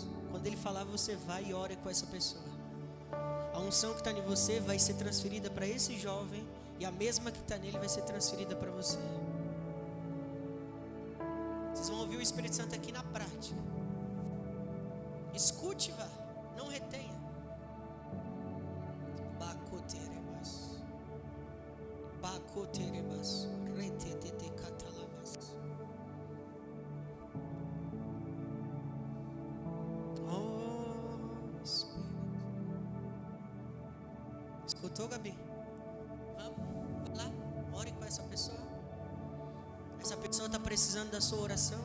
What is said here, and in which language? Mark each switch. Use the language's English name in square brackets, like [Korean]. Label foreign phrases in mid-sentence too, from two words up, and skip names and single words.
[Portuguese] Quando ele falar, você vai e ore com essa pessoa. A unção que está em você vai ser transferida para esse jovem, e a mesma que está nele vai ser transferida para você. Vocês vão ouvir o Espírito Santo aqui na prática. Escute, vá, não retenha. Bacoterebas. Bacoterebas. Retete catalabas. Oh, Espírito. Escutou, Gabi? Vamos, vai lá, ore com essa pessoa. Essa pessoa está precisando da sua oração.